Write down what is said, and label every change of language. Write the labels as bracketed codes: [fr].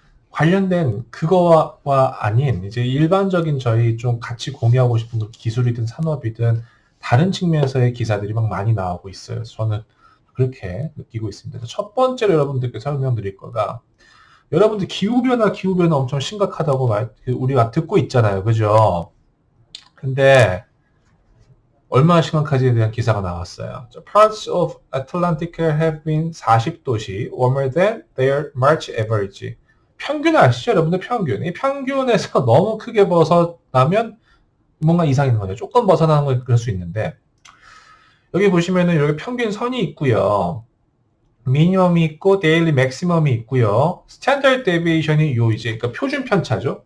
[ko] 관련된 그거와 아닌 이제 일반적인 저희 좀 같이 공유하고 싶은 그 기술이든 산업이든 다른 측면에서의 기사들이 막 많이 나오고 있어요. 저는 그렇게 느끼고 있습니다. 첫 번째로 여러분들께 설명드릴 거가, 여러분들 기후변화 엄청 심각하다고 우리가 듣고 있잖아요. 그죠? 근데 얼마나 심각한지에 대한 기사가 나왔어요. [en] Parts of Atlantic have been 40도씨 warmer than their March average. [ko] 평균 아시죠? 여러분들 평균. 이 평균에서 너무 크게 벗어나면 뭔가 이상이 있는 거죠. 조금 벗어나는 건 그럴 수 있는데, 여기 보시면은 여기 평균 선이 있고요. 미니멈이 있고 데일리 맥시멈이 있고요. 스탠다드 데비에이션이 요 이제 그러니까 표준 편차죠.